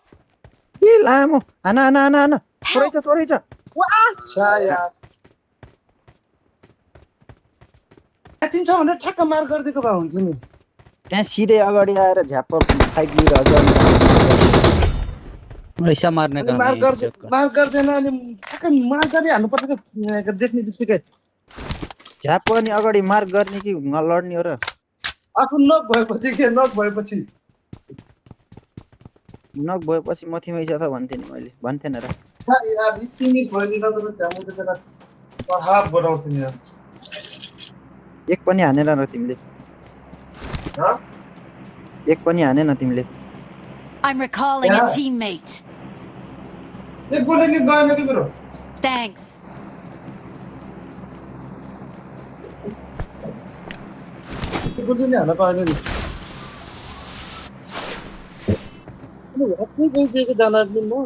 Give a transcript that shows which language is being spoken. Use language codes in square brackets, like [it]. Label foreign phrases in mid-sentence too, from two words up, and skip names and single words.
[ne] ए लामो हाना हाना हाना हाना थोरै छ थोरै छ छा यार 300 भनेर ठ्याक्क मार गरिदिएको भए हुन्थ्यो नि त्यहाँ सिधै अगाडि आएर झ्याप्प फाइट लिएर ऐसा मार्ने काम मार है गर्दैन इज्जत का। मार गर्दैन अनि ठ्याक्कै मार गरिहाल्नु पर्छ क्या देख्ने बित्तिकै झ्याप्प अनि अगाडि मार्क गर्ने कि लड्ने हो र आफू नक भएपछि के नक भएपछि नक भएपछि मथिमै छ त भन्थेँ नि मैले भन्थेन र छा यार तिमी भएन त त्यहाँ म त्यसलाई प्रभाव बनाउँथ्यो नि यार एक पनि हानेन र तिमीले ह एक पनि हानेन तिमीले [en] I'm recalling a Yeah. teammate. [ne] एक गोली नि गएन कि मेरो [en] Thanks. [ne] एक गोली नि हाल्न पाएन नि अनि हत्तै गइदिएको जान नि